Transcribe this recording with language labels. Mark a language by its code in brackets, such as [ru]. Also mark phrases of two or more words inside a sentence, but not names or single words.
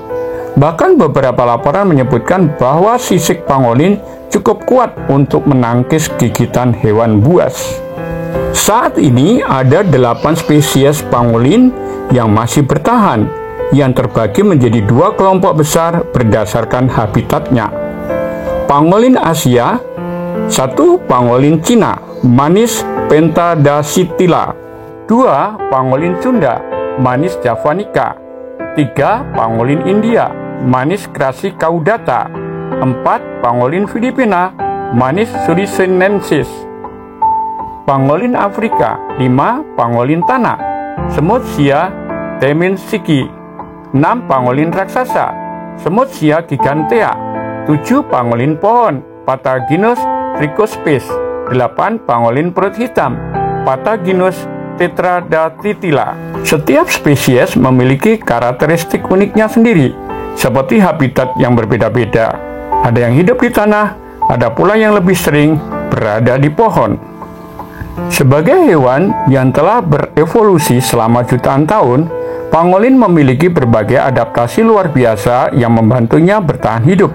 [id] Bahkan beberapa laporan menyebutkan bahwa sisik pangolin cukup kuat untuk menangkis gigitan hewan buas. Saat ini ada 8 spesies pangolin yang masih bertahan, yang terbagi menjadi 2 kelompok besar berdasarkan habitatnya. Pangolin Asia, 1. Pangolin Cina, Manis pentadactyla. 2. Pangolin Sunda, Manis javanica. 3. Pangolin India, Manis crassicaudata. 4. Pangolin Filipina, Manis surinensis. Pangolin Afrika, 5. Pangolin tanah, semut sia teminsici. 6. Pangolin raksasa, semut sia gigantea. 7. Pangolin pohon, Pataginus tricospis. 8. Pangolin perut hitam, Pataginus tetradactyla. Setiap spesies memiliki karakteristik uniknya sendiri, seperti habitat yang berbeda-beda. Ada yang hidup di tanah, ada pula yang lebih sering berada di pohon. Sebagai hewan yang telah berevolusi selama jutaan tahun, pangolin memiliki berbagai adaptasi luar biasa yang membantunya bertahan hidup.